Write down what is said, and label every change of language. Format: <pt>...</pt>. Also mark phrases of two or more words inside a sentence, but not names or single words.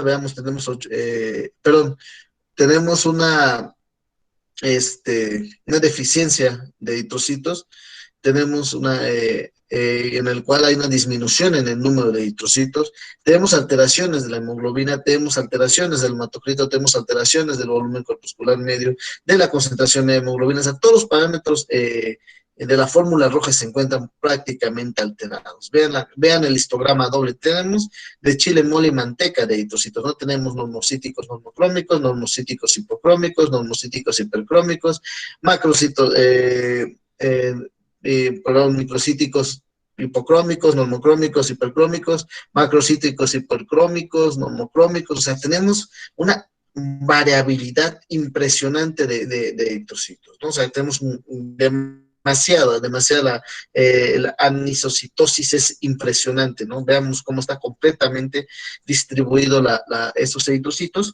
<es>Veamos, tenemos una deficiencia de eritrocitos, tenemos en el cual hay una disminución en el número de eritrocitos, tenemos alteraciones de la hemoglobina, tenemos alteraciones del hematocrito, tenemos alteraciones del volumen corpuscular medio, de la concentración de hemoglobina, o sea, todos los parámetros de la fórmula roja se encuentran prácticamente alterados. Vean el histograma doble. Tenemos de chile, mole y manteca de eritrocitos. No tenemos normocíticos normocrómicos, normocíticos hipocrómicos, normocíticos hipercrómicos, macrocitos, microcíticos hipocrómicos, normocrómicos, hipercrómicos, macrocíticos hipercrómicos, normocrómicos. O sea, tenemos una variabilidad impresionante de eritrocitos, ¿no? O sea, tenemos la anisocitosis es impresionante, ¿no? Veamos cómo está completamente distribuido estos eritrocitos.</es>